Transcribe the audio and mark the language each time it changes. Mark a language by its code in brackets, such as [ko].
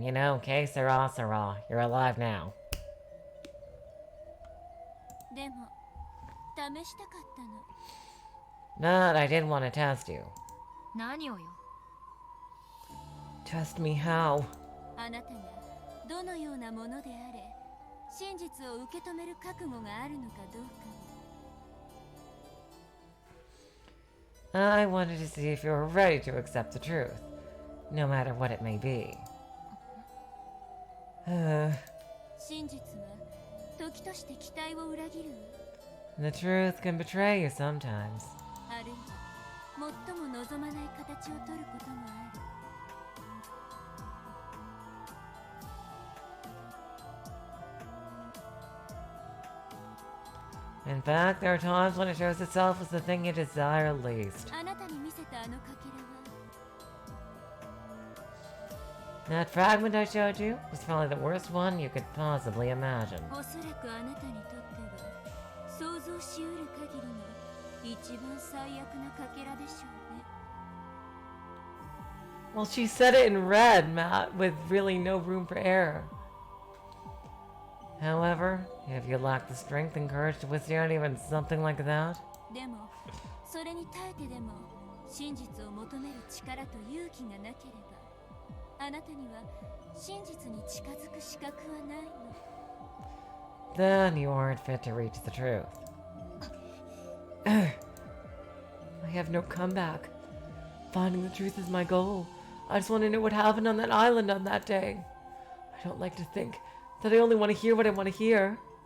[en] You know, que sera, sera. You're alive now. [ja] でも試したかったの。 [en] But I did want to test you. [ja] 何をよ。 [en] Test me how? [ja] あなたがどのようなものであれ真実を受け止める覚悟があるのかどうか。 [en] I wanted to see if you were ready to accept the truth, no matter what it may be. [ja] 真実は時として期待を裏切るわ。 [en] The truth can betray you sometimes. [ja] あるいは最も望まない形をとることもある。 [en] In fact, there are times when it shows itself as the thing you desire least. [ja] あなたに見せたあのかけらは [en] That fragment I showed you was probably the worst one you could possibly imagine. [ja] おそらくあなたにとっては想像しうる限りの一番最悪なかけらでしょうね。 [en] Well, she said it in red, Matt, with really no room for error. However, if you lack the strength and courage to withstand even something like that, [ja] でもそれに耐えてでも真実を求める力と勇気がなければあなたには真実に近づく資格はないの。 [en] then you aren't fit to reach the truth. I have no comeback. Finding the truth is my goal. I just want to know what happened on that island on that day. I don't like to think that I only want to hear what I want to hear.